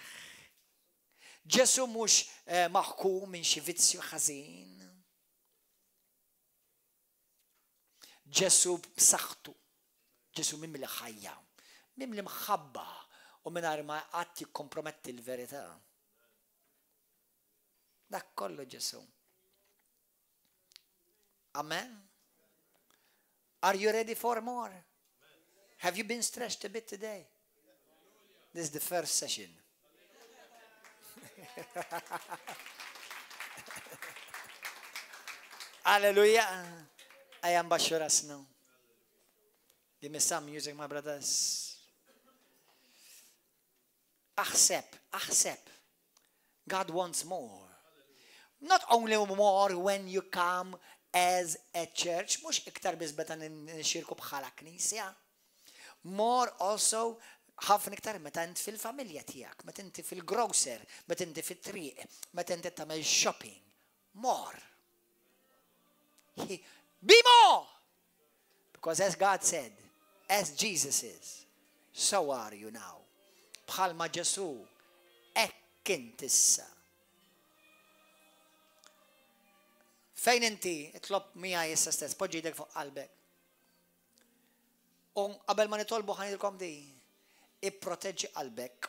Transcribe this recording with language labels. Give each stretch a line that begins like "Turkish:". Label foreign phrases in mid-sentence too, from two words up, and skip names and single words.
Maltese: Ġesu mhux maħkum minn xi vizzju ħażin. Ġesu b'saħħtu. Ġesu mimli ħajja. Mimli mħabba. U mingħajr ma qatt jikkomprometti l-verità. Dak kollu Ġesu. Amen.
English: Are you ready for more? Have you been stretched a bit today? This is the first session. Hallelujah. I am Bashuras now. Give me some music, my brothers.
Maltese: Aħseb.
English: God wants more. Not only more when you come as a church,
Maltese: mux iktar bizbeta nxirku bħala knisja.
English: More also,
Maltese: ħafna iktar meta inti fil-familja tiegħek, meta inti fil-grocer, meta inti fit-triq, meta inti tagħmel shopping.
English: More. Be more! Because as God said, as Jesus is, so are you now.
Maltese: Bħalma Ġesu, hekk inti issa. Fejn inti, itlob miegħi issa stess, poġġi jdek fuq qalbek. U qabel ma nitolbu ħanilkom di, ipproteġġi qalbek.